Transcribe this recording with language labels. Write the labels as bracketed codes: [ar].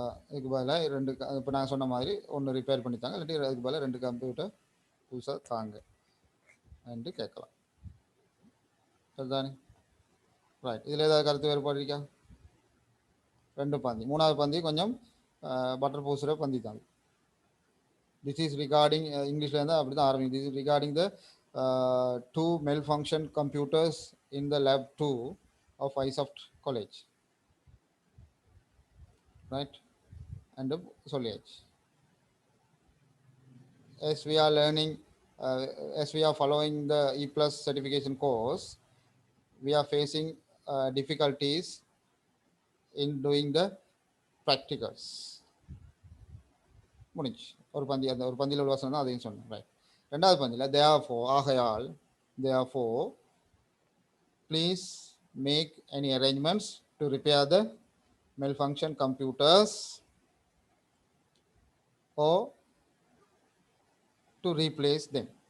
[ta] இதுக்கு பதிலாக ரெண்டு, இப்போ நான் சொன்ன மாதிரி ஒன்று ரிப்பேர் பண்ணித்தாங்க, இல்லாட்டி அதுக்கு பதிலாக 2 கம்ப்யூட்டர் புதுசாக தாங்க என்று கேட்கலாம். சரிதானே? ரைட். இதில் ஏதாவது கருத்து வேறுபாடு இருக்கா? 2 பந்தி. மூணாவது பந்தி கொஞ்சம் பட்டர் பூசுகிற பந்தி தான். [en] This is regarding [ta] இங்கிலீஷில் இருந்தால் அப்படி தான் ஆரம்பிக்கும். [en] This is regarding the 2 malfunction computers in the lab 2 of iSoft College. Right. And [ta] சொல்லியாச்சு. [en] As we are learning, as we are following the E+ certification course, we are facing difficulties in doing the practicals. [ta] முடிஞ்சு ஒரு பந்தி, அந்த ஒரு பந்தியில் உள்ள வசனம் தான் அதையும் சொன்னேன். [en] Right. [ta] ரெண்டாவது பந்தியில் [en] therefore [ta] ஆகையால், [en] therefore please make any arrangements to repair the malfunction computers or to replace them.